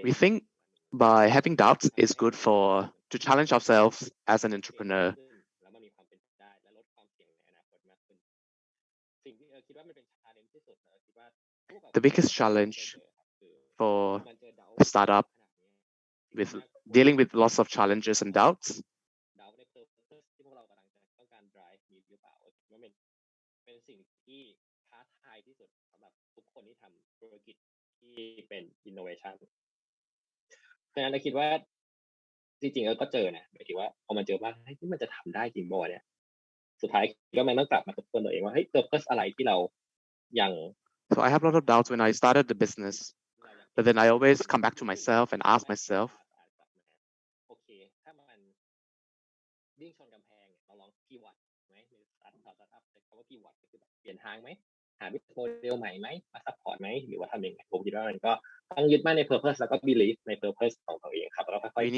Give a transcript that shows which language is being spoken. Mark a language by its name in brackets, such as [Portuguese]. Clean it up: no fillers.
[English] We think by having doubts is good to challenge ourselves as an entrepreneur. [Thai] แล้วมันมีความเป็นไปได้และลดความเสี่ยงในอนาคตมากขึ้นสิ่งที่คิดว่ามันเป็น challenge ที่สุดคิดว่า [English] The biggest challenge for a startup with dealing with lots of challenges and doubts [Thai] ดาวใน purpose ที่พวกเรากำลังจะต้องการ drive นี้หรือเปล่าว่ามันเป็นสิ่งที่ท้าทายที่สุดสำหรับทุกคนที่ทำธุรกิจที่เป็น innovation เพราะฉะนั้นเราคิดว่าจริงๆก็เจอนะหมายถึงว่าพอมันเจอว่าที่มันจะทำได้จริงบ่เนี่ยสุดท้ายก็มันต้องกลับมาทบทวนตัวเองว่าpurpose อะไรที่เรายัง [English] So I have a lot of doubts when I started the business, but then I always come back to myself and ask myself, [Thai] โอเคถ้ามันวิ่งชนกำแพงเราลองพีวอตไหมในสตาร์ทอัพใช้คำว่าพีวอตก็คือแบบเปลี่ยนทางไหมหาบิสโมเดลใหม่ไหมมาซัพพอร์ตไหมหรือว่าทำยังไงผมคิดว่ามันก็ต้องยึดมั่นใน purpose แล้วก็ believe ใน purpose ของตัวเองครับแล้วก็ค่อย